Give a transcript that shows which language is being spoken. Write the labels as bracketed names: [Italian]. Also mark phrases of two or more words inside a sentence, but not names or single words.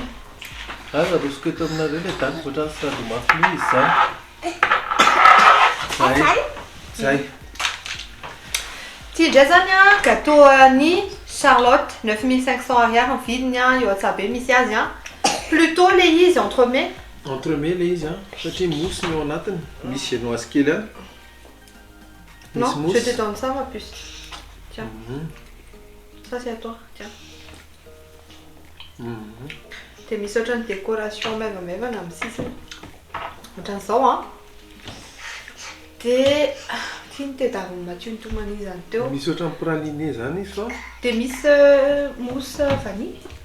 [Malagasy] Arosoko eto aminareo le dany ohatrany sady mafy izy zany. Zay. Ty ndray zany gâteau ny Charlotte 9500 ariary ny vidiny eo an-tsabe misy azy plutôt le izy entremets. Entremets le izy satria mousse ny ao anatiny. Misy genoise kely any. [French] Non, je te donne ça ma puce. Tiens. Ça c'est à toi, tiens. [Malagasy] Dia misy ohatrany décoration maivamaivana amin'ny sisiny. Ohatran'izao Dia tiany tedaviny Mathieu nitomana izy zany teo. Misy ohatrany praliné zany izy fa. Dia misy mousse vanille.